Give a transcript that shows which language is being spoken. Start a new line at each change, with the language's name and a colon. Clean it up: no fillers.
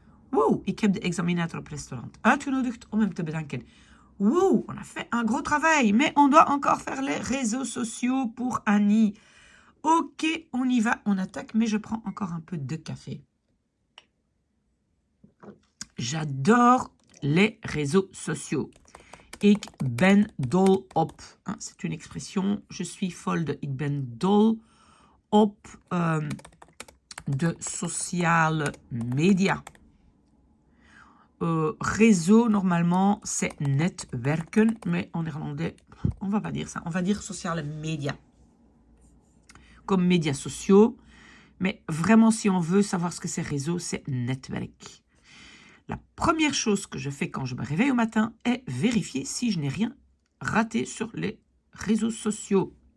Dutch: Wow, ik heb de examinator op restaurant uitgenodigd om hem te bedanken.
French: Wow, on a fait un gros travail, mais on doit encore faire les réseaux sociaux pour Annie. Ok, on y va, on attaque, mais je prends encore un peu de café. J'adore les réseaux sociaux.
Dutch: Ik ben dol op.
French: C'est une expression, je suis folle de.
Dutch: Ik ben dol op de sociale media.
French: Réseau, normalement, c'est netwerken, mais en néerlandais, on va pas dire ça. On va dire sociale media. Comme médias sociaux. Mais vraiment, si on veut savoir ce que c'est réseau, c'est netwerk. La première chose que je fais quand je me réveille au matin est vérifier si je n'ai rien raté sur les réseaux sociaux.